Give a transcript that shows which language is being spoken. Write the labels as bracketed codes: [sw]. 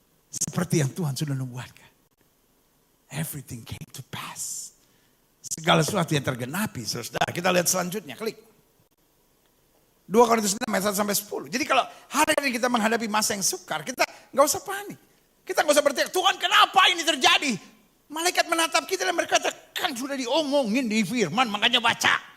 [id] Seperti yang Tuhan sudah nubuatkan. [en] Everything came to pass. [id] Segala sesuatu yang tergenapi. Saudara, kita lihat selanjutnya. Klik. 2 Korintus 6 ayat 1 sampai 10. Jadi kalau hari ini kita menghadapi masa yang sukar, kita nggak usah panik. Kita nggak usah berteriak, Tuhan kenapa ini terjadi? Malaikat menatap kita dan berkata, kan sudah diomongin di firman, makanya baca.